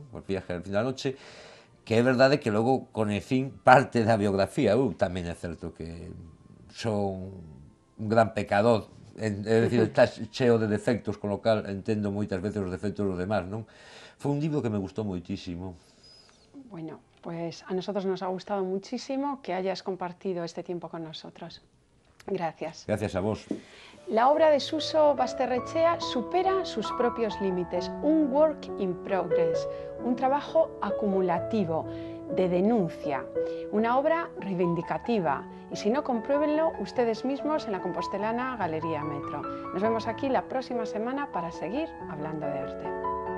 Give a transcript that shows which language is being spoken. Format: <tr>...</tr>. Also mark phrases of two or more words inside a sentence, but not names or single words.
<gl>O viaje al fin da noche, que é verdade que logo conecín parte da biografía. Tamén é certo que son un gran pecador, é dicir, está cheo de defectos,</gl> <es>con lo cal</es> <gl>entendo moitas veces os defectos dos demás, non? Foi un libro que me gustou moitísimo.</gl> <es>Bueno, pues a nosotros nos ha gustado muchísimo que hayas compartido este tiempo con nosotros. Gracias. Gracias a vos. La obra de Suso Basterrechea supera sus propios límites, un</es> <en>work in progress,</en> <es>un trabajo acumulativo, de denuncia, una obra reivindicativa. Y si no, compruébenlo ustedes mismos en la compostelana Galería Metro. Nos vemos aquí la próxima semana para seguir hablando de arte.</es>